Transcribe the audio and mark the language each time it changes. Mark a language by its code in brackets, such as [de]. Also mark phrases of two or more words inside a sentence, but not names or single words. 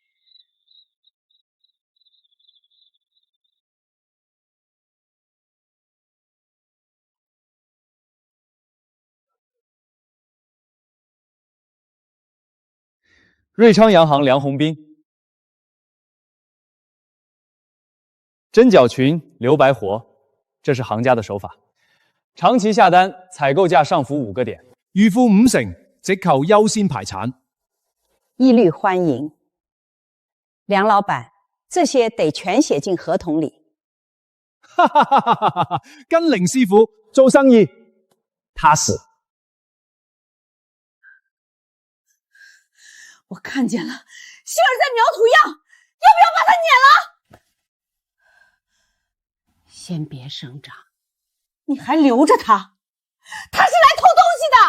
[zh] 瑞昌洋行梁宏斌，针脚裙留白活，這是行家的手法。長期下單，採購價上浮5個點，預付5成，直扣優先排產，一律歡迎。梁老闆，這些得全寫進合同裡。哈哈哈哈哈哈！跟林師傅做生意，踏實。我看見了，杏兒在描圖樣，要不要把它撿了？先別聲張，你還留着它，他是來偷東西的。